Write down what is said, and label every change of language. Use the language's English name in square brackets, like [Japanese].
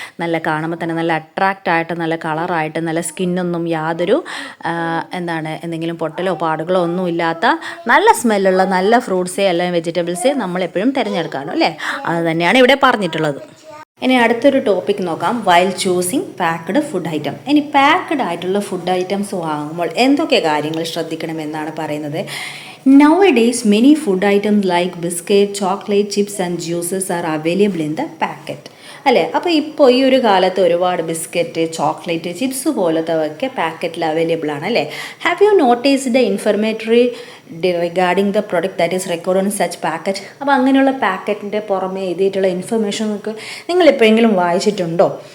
[Malayalam] നല്ല കാണുമ്പോൾ തന്നെ നല്ല അട്രാക്റ്റ് ആയിട്ട്, നല്ല കളറായിട്ട്, നല്ല സ്കിന്നൊന്നും യാതൊരു എന്തെങ്കിലും പൊട്ടലോ പാടുകളോ ഒന്നും ഇല്ലാത്ത നല്ല സ്മെല്ലുള്ള നല്ല ഫ്രൂട്ട്സേ അല്ലെങ്കിൽ വെജിറ്റബിൾസേ നമ്മൾ എപ്പോഴും തിരഞ്ഞെടുക്കാനോ അല്ലേ. അത് തന്നെയാണ് ഇവിടെ പറഞ്ഞിട്ടുള്ളത്. ഇനി അടുത്തൊരു ടോപ്പിക് നോക്കാം, [English] While choosing packed food item. [Malayalam] ഇനി പാക്ക്ഡ് ആയിട്ടുള്ള ഫുഡ് ഐറ്റംസ് വാങ്ങുമ്പോൾ എന്തൊക്കെ കാര്യങ്ങൾ ശ്രദ്ധിക്കണമെന്നാണ് പറയുന്നത്. [English] Nowadays, many food items like biscuit, chocolate, chips and juices are available in the packet. [Malayalam] അല്ലേ, അപ്പോൾ ഇപ്പോൾ ഈ ഒരു കാലത്ത് ഒരുപാട് ബിസ്ക്കറ്റ്, ചോക്ലേറ്റ്, ചിപ്സ് പോലത്തെയൊക്കെ പാക്കറ്റിൽ അവൈലബിൾ ആണ് അല്ലേ. [English] Have you noticed the informatory regarding the product that is record on such packet? [Malayalam] അപ്പോൾ അങ്ങനെയുള്ള പാക്കറ്റിൻ്റെ പുറമെ എഴുതിയിട്ടുള്ള ഇൻഫർമേഷനൊക്കെ നിങ്ങൾ എപ്പോഴെങ്കിലും വായിച്ചിട്ടുണ്ടോ?